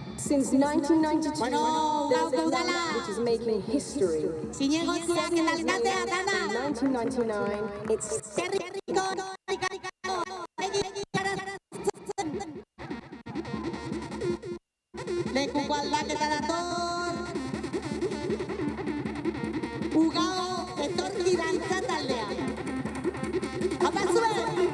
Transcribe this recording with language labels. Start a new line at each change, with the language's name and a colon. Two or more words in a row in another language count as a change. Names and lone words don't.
English: Since 1992, there's a plan which is making history. In 1999, it's
Basque: Lekuko aldaketa dator. Ugao etorki dantza taldea. Apa zuen!